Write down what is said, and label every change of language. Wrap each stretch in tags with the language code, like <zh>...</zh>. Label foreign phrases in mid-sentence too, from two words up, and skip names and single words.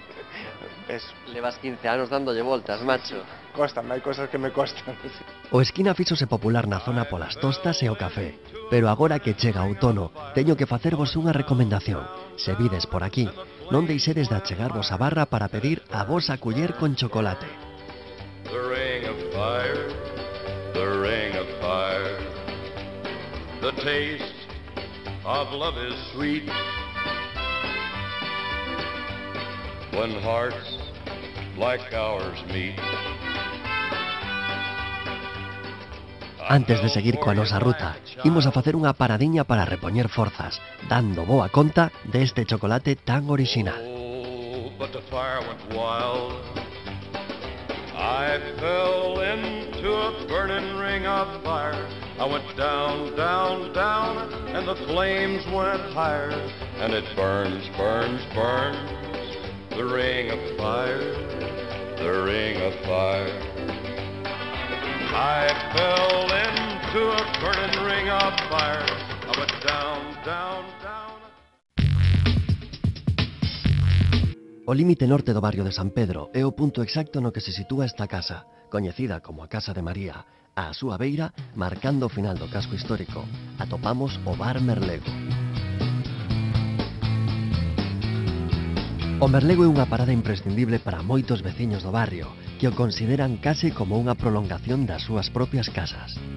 <gl>Levas 15 anos dándolle voltas, macho. Costan, hai cosas que me costan. O Esquina fíxose popular na zona polas tostas e o café. Pero agora que chega o outono, teño que facervos unha recomendación. Se vides por aquí, non deixedes de achegarvos a barra para pedir a vosa culler con chocolate.</gl> <en>The ring of fire, the ring of fire. The taste of love is sweet. When hearts like ours meet.</en> <gl>Antes de seguir coa nosa ruta, imos a facer unha paradiña para repoñer forzas, dando boa conta deste chocolate tan orixinal.</gl> <en>Oh, but the fire went wild. I fell into a burning ring of fire. I went down, down, down, and the flames went higher. And it burns, burns, burns, the ring of fire, the ring of fire. I fell into a burning ring of fire. I went down, down, down.</en> <gl>O límite norte do barrio de San Pedro é o punto exacto no que se sitúa esta casa, coñecida como a Casa de María. Á súa beira, marcando o final do casco histórico, atopamos o Bar Merlego. O Merlego é unha parada imprescindible para moitos veciños do barrio, que o consideran case como unha prolongación das súas propias casas.</gl>